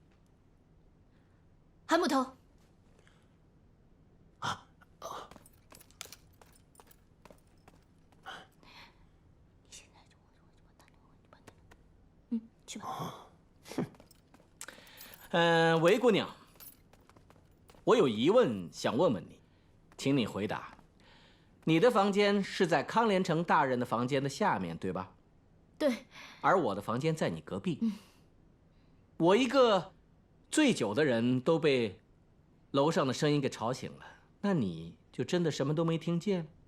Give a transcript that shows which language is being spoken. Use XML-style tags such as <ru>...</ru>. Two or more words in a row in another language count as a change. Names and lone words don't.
<zh>韓捕頭。去吧。韦姑娘，我有疑問想問問你，請你回答。你的房間是在康連成大人的房間的下面，對吧？對。而我的房間在你隔壁。我一個醉酒的人都被樓上的聲音給吵醒了，那你就真的什麼都沒聽見？</zh>